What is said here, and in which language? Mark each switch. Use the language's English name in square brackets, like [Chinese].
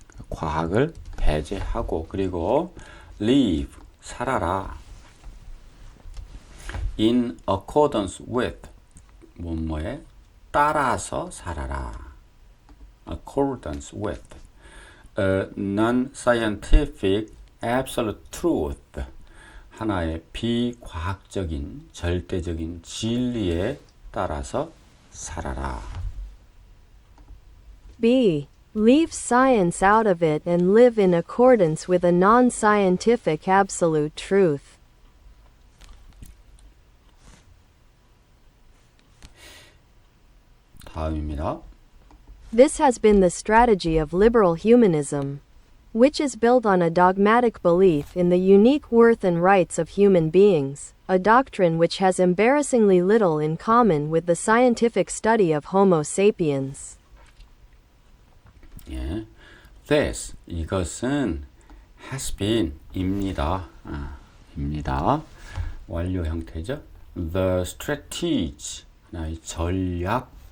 [Korean] 과학을 배제하고 그리고 live 살아라 [English] in accordance with [Korean] 뭐뭐에 따라서 살아라 [English] accordance with a non-scientific absolute truth [Korean] 하나의 비과학적인 절대적인 진리에 따라서 살아라. [English] B. Leave science out of it and live in accordance with a non-scientific absolute truth. [Korean] 다음입니다. [English] This has been the strategy of liberal humanism, which is built on a dogmatic belief in the unique worth and rights of human beings, a doctrine which has embarrassingly little in common with the scientific study of Homo sapiens. [Korean] 예. This 이것은 [English] has been [Korean] 입니다. 입니다. 완료 형태죠. [English] The strategy [Korean] 하나의 전략입니다.